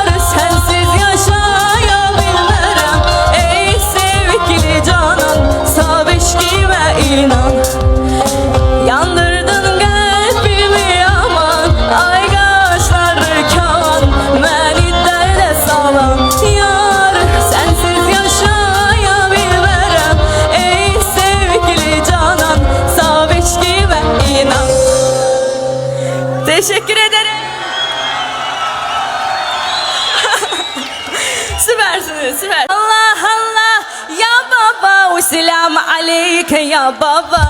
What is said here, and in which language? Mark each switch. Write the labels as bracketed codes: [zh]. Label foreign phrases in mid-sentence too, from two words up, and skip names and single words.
[az] Sensiz yaşaya bilmərəm ey sevgili canan, saf eşqimə inan. Yandırdın qəlbimi yaman, ay qaşları kaman, məni dərdə salan yar. Sensiz yaşaya bilmərəm ey sevgili canan, saf eşqimə inan. [tr] Teşekkür ederim. Süpersiniz, süper. Allah Allah ya baba, selam aleyke ya baba.